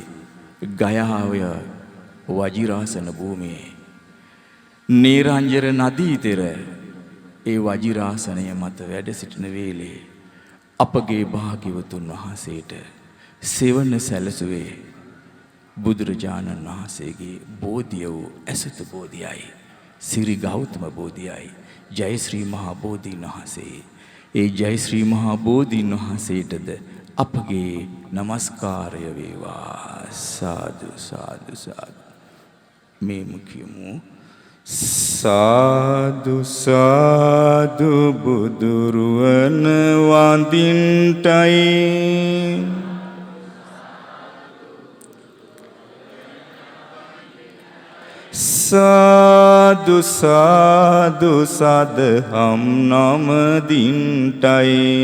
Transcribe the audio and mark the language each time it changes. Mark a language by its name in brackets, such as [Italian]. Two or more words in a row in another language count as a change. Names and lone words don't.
[Sinhala] ගයාවය වජිරාසන භූමියේ නීරංජර නදී තෙර ඒ වජිරාසනය මත වැඩ සිටින වේලේ අපගේ භාග්‍යවතුන් වහන්සේට සෙවණ සැලසුවේ බුදුරජාණන් වහන්සේගේ බෝධිය වූ ඇසතු බෝධියයි, සිරි ගෞතම බෝධියයි, ජයශ්‍රී මහා බෝධීන් වහන්සේ. ඒ ජය ශ්‍රී මහා බෝධීන් වහන්සේටද අපගේ নমස්කාරය වේවා. සාදු සාදු සාදු. මේ මුකියමු. සාදු සාදු බුදුරුවන වඳින්ටයි සාදු සාදු සදහම් නමදින්ටයි